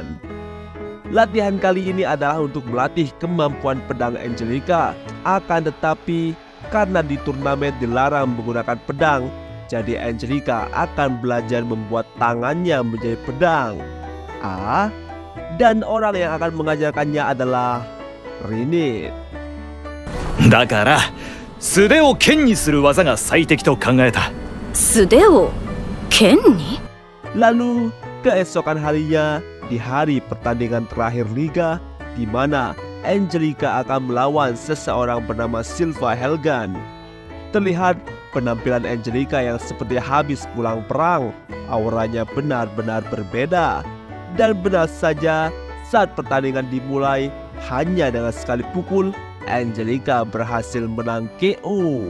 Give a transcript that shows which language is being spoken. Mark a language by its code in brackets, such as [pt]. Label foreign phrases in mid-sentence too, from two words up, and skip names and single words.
[id] Latihan kali ini adalah untuk melatih kemampuan pedang Angelica. Akan tetapi karena di turnamen dilarang menggunakan pedang, jadi Angelica akan belajar membuat tangannya menjadi pedang. Dan orang yang akan mengajarkannya adalah Rinette. [ja] だから、素手を剣にする技が最適と考えた。素手を剣に [id] Lalu keesokan harinya, di hari pertandingan terakhir liga, di mana Angelica akan melawan seseorang bernama Silva Helgan. Terlihat penampilan Angelica yang seperti habis pulang perang. Auranya benar-benar berbeda. Dan benar saja, saat pertandingan dimulai, hanya dengan sekali pukul, Angelica berhasil menang KO.